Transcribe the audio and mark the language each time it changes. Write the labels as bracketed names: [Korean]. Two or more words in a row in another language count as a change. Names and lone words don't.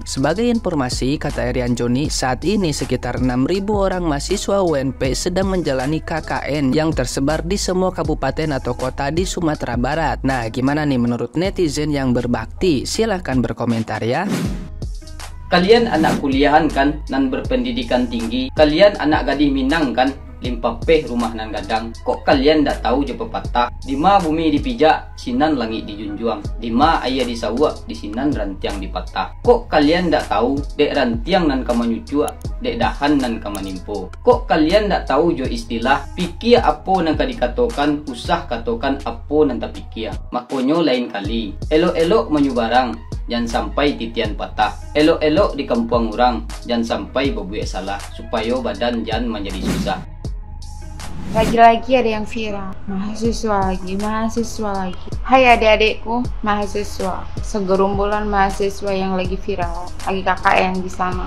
[Indonesian] Sebagai informasi, kata Erian Joni, saat ini sekitar 6.000 orang mahasiswa UNP sedang menjalani KKN yang tersebar di semua kabupaten atau kota di Sumatera Barat. Nah, gimana nih menurut netizen yang berbakti? Silahkan berkomentar ya. Kalian anak kuliahan kan, nan berpendidikan tinggi. Kalian anak gadis Minang kan, [Minangkabau] limpapeh rumah nan gadang. Kok kalian ndak tahu je pepatah? Di ma bumi dipijak, sinan langit dijunjuang. Di ma ayah disawak, di sinan rantiang dipatah. Kok kalian ndak tahu, dek rantiang nan kama nyucua, dek dahan nan kama nimpo. Kok kalian ndak tahu jo istilah, pikir apa nan dikatokan, usah katokan apa nan tak pikir. Makonyo lain kali, elok-elok menyubarang, jangan sampai titian patah. [Indonesian] Elok-elok di kampung orang, jangan sampai berbuat salah, supaya badan jangan menjadi susah. Lagi-lagi ada yang viral, mahasiswa lagi. Hai adik-adikku, mahasiswa, segerombolan mahasiswa yang lagi viral, lagi KKN di sana.